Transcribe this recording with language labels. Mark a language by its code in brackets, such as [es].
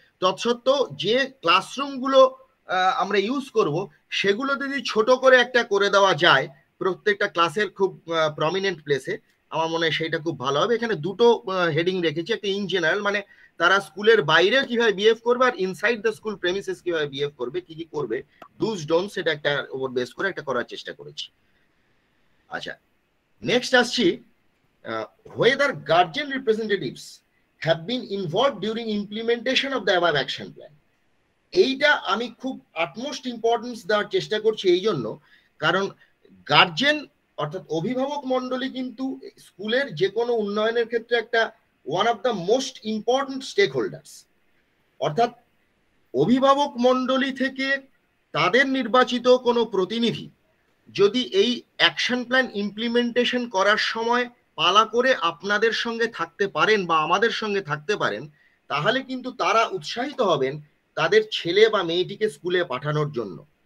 [bn] তৎসত্ত্বেও যে ক্লাসরুমগুলো আমরা ইউজ করব সেগুলো যদি ছোট করে একটা করে দেওয়া যায় প্রত্যেকটা ক্লাসের খুব প্রমিনেন্ট প্লেসে, আমার মনে হয় সেইটা খুব ভালো হবে। এখানে দুটো হেডিং রেখেছি, একটা ইন জেনারেল মানে তারা স্কুলের বাইরে কিভাবে বিহেভ করবে, আর [en] inside the school premises [bn] কিভাবে বিহেভ করবে, কি কি করবে, ডুজ ডোন্ট, সেটা একটা ওপর বেস করে একটা করার চেষ্টা করেছি। আচ্ছা নেক্সট আসছি, [en] whether guardian representatives have been involved during implementation of the above action plan. [bn] এইটা আমি খুব আটমোস্ট ইম্পর্টেন্স দেওয়ার চেষ্টা করছি এই জন্য, কারণ গার্জেন অর্থাৎ অভিভাবক মন্ডলী কিন্তু স্কুলের যে কোনো উন্নয়নের ক্ষেত্রে একটা [en] One of the most important stakeholders. [bn] অর্থাৎ অভিভাবক মন্ডলী থেকে তাদের নির্বাচিত কোনো প্রতিনিধি যদি এই অ্যাকশন প্ল্যান ইমপ্লিমেন্টেশন করার সময় পালা করে আপনাদের সঙ্গে থাকতে পারেন বা আমাদের সঙ্গে থাকতে পারেন, তাহলে কিন্তু তারা উৎসাহিত হবেন তাদের ছেলে বা মেয়েটিকে স্কুলে পাঠানোর জন্য।